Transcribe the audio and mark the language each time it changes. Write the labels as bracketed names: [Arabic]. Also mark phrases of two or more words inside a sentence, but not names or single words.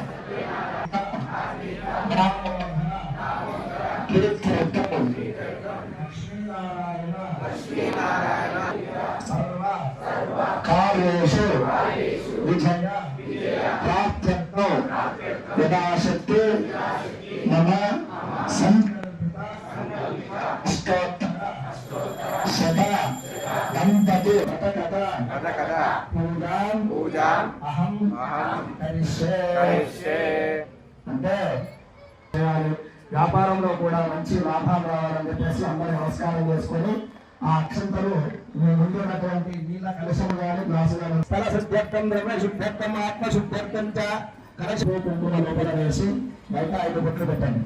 [Sanskrit] कीर्त्यर्थं कार्येषु विजय प्राप्त्यर्थं यथाशक्ति मम अष्टोत्तर शत दंपति पूजा अहम करिष्ये [Telugu] అంటే వ్యాపారంలో కూడా మంచి లాభాలు రావాలని చెప్పేసి అందరూ నమస్కారం చేసుకొని ఆ అక్షంతలు మీ ముందు ఉన్నటువంటి నీళ్ళ కలశము కానీ గ్లాసు కానీ [Sanskrit] స్థల శుద్ధ్యర్థం ద్రవ్య శుద్ధ్యర్థం ఆత్మ శుద్ధ్యర్థం చ [Telugu] కలశ కుంకుమ లోపల వేసి బయట 5 బొట్లు పెట్టండి.